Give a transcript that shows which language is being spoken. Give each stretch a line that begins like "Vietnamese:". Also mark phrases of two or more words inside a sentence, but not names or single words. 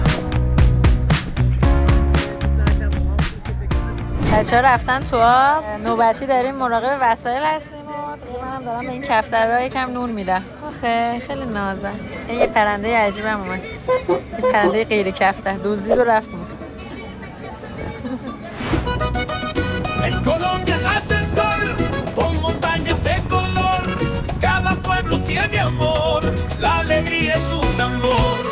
Persian: بچه‌ها رفتن تو آب، نوبتی داریم مراقب وسایل هستیم و منم دارم به این کفترها یکم نون میدم. آخه خیلی نازه. یه پرنده عجیبم اومد. یه پرنده غیر کفتر دزدید و رفت.
Spanish: En Colombia hace el sol con montañas de color. Cada pueblo tiene amor, la alegría es un tambor.